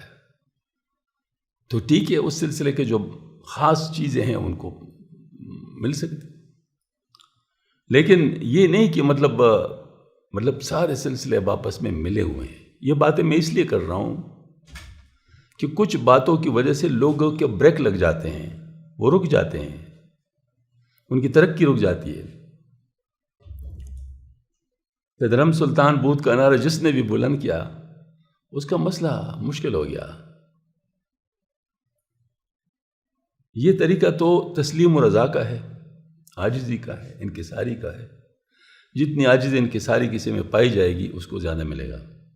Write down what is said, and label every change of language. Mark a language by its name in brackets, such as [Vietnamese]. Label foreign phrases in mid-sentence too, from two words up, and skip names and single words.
[Urdu] تو ٹھیک ہے، اس سلسلے کے جو خاص چیزیں ہیں ان کو مل سکتی، لیکن یہ نہیں کہ مطلب سارے سلسلے اب آپس میں ملے ہوئے ہیں. یہ باتیں میں اس لیے کر رہا ہوں کہ کچھ باتوں کی وجہ سے لوگوں کے بریک لگ جاتے ہیں، وہ رک جاتے ہیں، ان کی ترقی رک جاتی ہے. [Persian] پدرم سلطان بود [Urdu] کا نعرہ جس نے بھی بلند کیا اس کا مسئلہ مشکل ہو گیا. یہ طریقہ تو تسلیم و رضا کا ہے، عاجزی کا ہے، انکساری کا ہے. جتنی عاجز انکساری کسی میں پائی جائے گی اس کو زیادہ ملے گا.